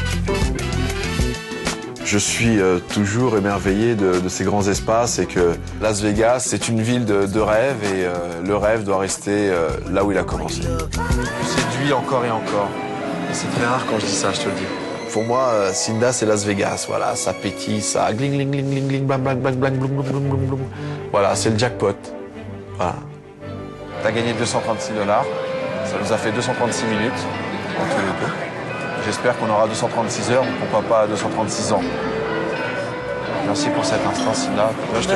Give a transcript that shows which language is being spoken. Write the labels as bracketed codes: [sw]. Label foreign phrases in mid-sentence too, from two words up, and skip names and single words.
[fr] Je suis toujours émerveillé de ces grands espaces et que Las Vegas, c'est une ville de rêve et le rêve doit rester là où il a commencé. Je séduis encore et encore. Et c'est très rare quand je dis ça, je te le dis. Pour moi, Cinda, c'est Las Vegas. Voilà, ça pétille, ça gling, gling, gling, gling, gling, blang, blang, blang, blang, blum, blum, blum, blum, blum. Voilà, c'est le jackpot. Voilà. T'as gagné 236 $. Ça nous a fait 236 minutes entre les deux. J'espère qu'on aura 236 heures, ou pourquoi pas 236 ans. Merci pour cet instant, Cinda. Moi, je te fais